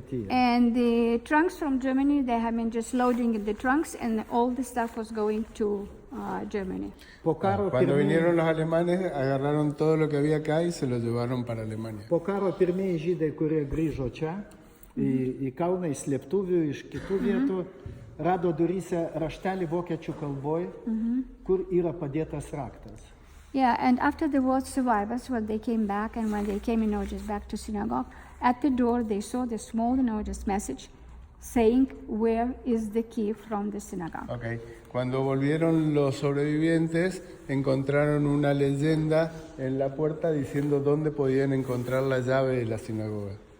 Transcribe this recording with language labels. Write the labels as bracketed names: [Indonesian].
[English] And the trunks from Germany, they have been just loading in the trunks, and all the stuff was going to Germany. [Spanish] Cuando vinieron los alemanes, agarraron todo lo que había acá y se lo llevaron para Alemania. [Lithuanian] Po karo pirmieji žydai, kurie grįžo čia, į Kauną, į slėptuvių, iš kitų vietų, rado duryse raštelį vokiečių kalboj, kur yra padėtas raktas. [English] Yeah, and after the war survivors, when they came back, and when they came, just back to synagogue, at the door they saw the small, just message saying, where is the key from the synagogue? Okay. [Spanish] Cuando volvieron los sobrevivientes, encontraron una leyenda en la puerta diciendo dónde podían encontrar la llave de la sinagoga.